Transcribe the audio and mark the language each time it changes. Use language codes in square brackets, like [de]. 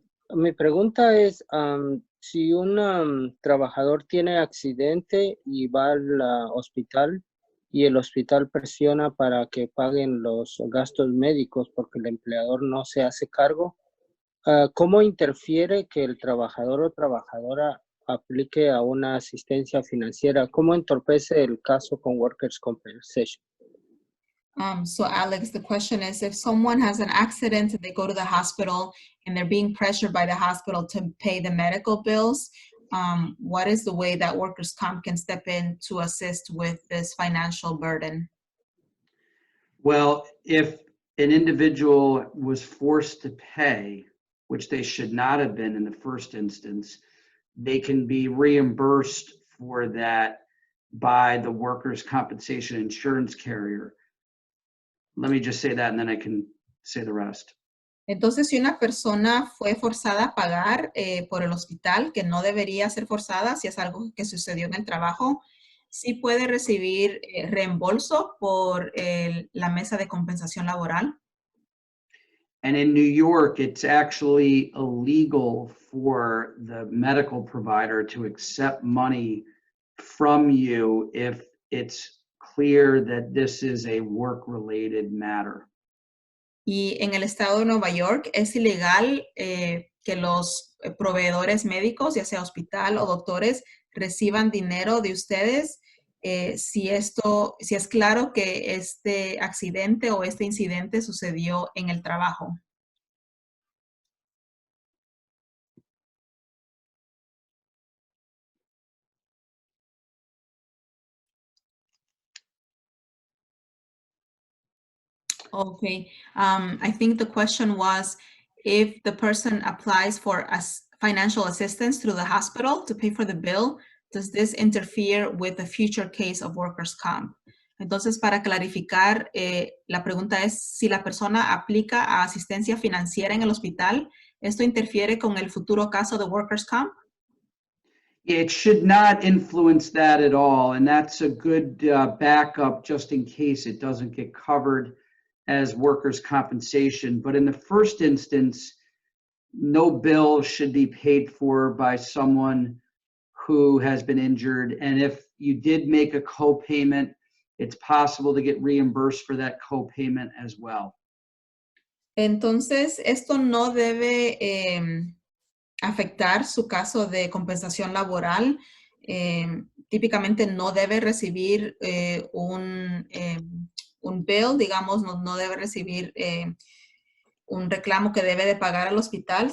[es] Mi pregunta es, si un trabajador tiene accidente y va al hospital y el hospital presiona para que paguen los gastos médicos porque el empleador no se hace cargo, ¿cómo interfiere que el trabajador o trabajadora aplique a una asistencia financiera? ¿Cómo entorpece el caso con Workers' Compensation? [en] So Alex, the question is, if someone has an accident and they go to the hospital and they're being pressured by the hospital to pay the medical bills, what is the way that workers' comp can step in to assist with this financial burden? Well, if an individual was forced to pay, which they should not have been in the first instance, they can be reimbursed for that by the workers' compensation insurance carrier. Let me just say that and then I can say the rest. [es] Entonces, si una persona fue forzada a pagar por el hospital, que no debería ser forzada, si es algo que sucedió en el trabajo, sí puede recibir reembolso por la mesa de compensación laboral. [en] And in New York, it's actually illegal for the medical provider to accept money from you if it's clear that this is a work-related matter. [es] Y en el estado de Nueva York es ilegal que los proveedores médicos, ya sea hospital o doctores, reciban dinero de ustedes si es claro que este accidente o este incidente sucedió en el trabajo. [en] Okay, I think the question was if the person applies for financial assistance through the hospital to pay for the bill, does this interfere with a future case of workers' comp? [es] Entonces, para clarificar, la pregunta es si la persona aplica a asistencia financiera en el hospital, ¿esto interfiere con el futuro caso de workers' comp? [en] It should not influence that at all, and that's a good backup just in case it doesn't get covered as workers' compensation. But in the first instance, no bill should be paid for by someone who has been injured. And if you did make a co-payment, it's possible to get reimbursed for that co-payment as well. [es] Entonces, esto no debe afectar su caso de compensación laboral. Típicamente no debe recibir un bill, digamos, no debe recibir un reclamo que debe de pagar al hospital.